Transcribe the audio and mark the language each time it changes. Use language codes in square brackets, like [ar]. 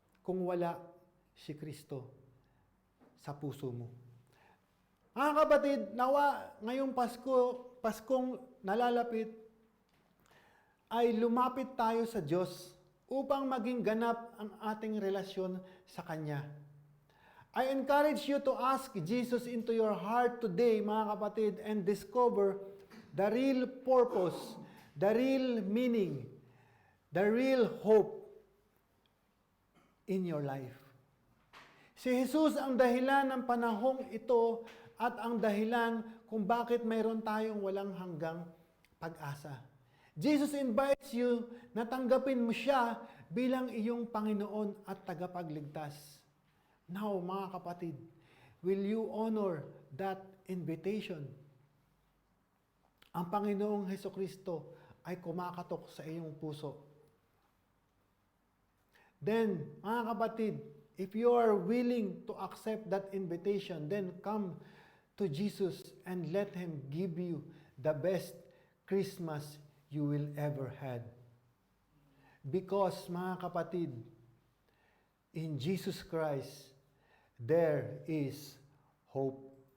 [tl] kung wala si Kristo sa puso mo. Mga kapatid, nawa ngayong Paskong nalalapit, ay lumapit tayo sa Diyos upang maging ganap ang ating relasyon sa Kanya. [en] I encourage you to ask Jesus into your heart today, [tl] mga kapatid, [en] and discover the real purpose, the real meaning, the real hope in your life. [tl] Si Jesus ang dahilan ng panahong ito at ang dahilan kung bakit mayroon tayong walang hanggang pag-asa. [en] Jesus invites you [tl] na tanggapin mo siya bilang iyong Panginoon at tagapagligtas. [en] Now, [tl] mga kapatid, [en] will you honor that invitation? [tl] Ang Panginoong Hesukristo ay kumakatok sa iyong puso. [en] Then, [tl] mga kapatid, [en] if you are willing to accept that invitation, then come to Jesus and let Him give you the best Christmas you will ever had. Because, [tl] mga kapatid, [en] in Jesus Christ, there is hope.